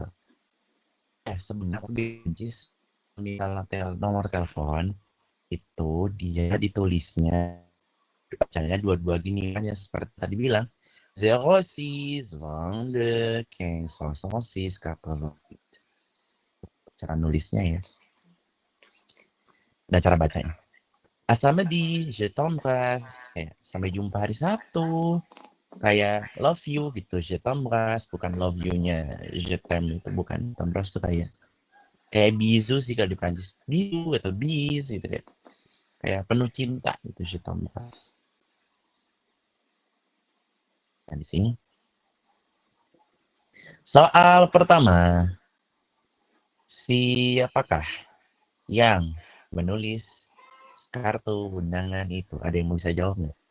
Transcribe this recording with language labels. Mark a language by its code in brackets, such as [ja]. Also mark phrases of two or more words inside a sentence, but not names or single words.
[id] Sebenarnya di Prancis misalnya nomor telepon itu dia ditulisnya bacanya dua-dua gini kan ya seperti tadi bilang 06 22 15 66 80. Cara nulisnya ya dan cara bacanya. [fr] Samedi, je t'embrasse. [id] Sampai jumpa hari Sabtu. Kayak [en] love you [id] gitu, [fr] je t'embrasse. [id] Bukan [en] love you- [id] nya [fr] je t'aime [id] itu bukan. T'embrasse tuh kayak bisu sih kalau di Prancis. Bisu atau bis gitu deh. Kayak penuh cinta gitu, [fr] je t'embrasse. [id] Nah, di sini. Soal pertama. Siapakah yang menulis kartu undangan itu? Ada yang mau bisa jawab nggak?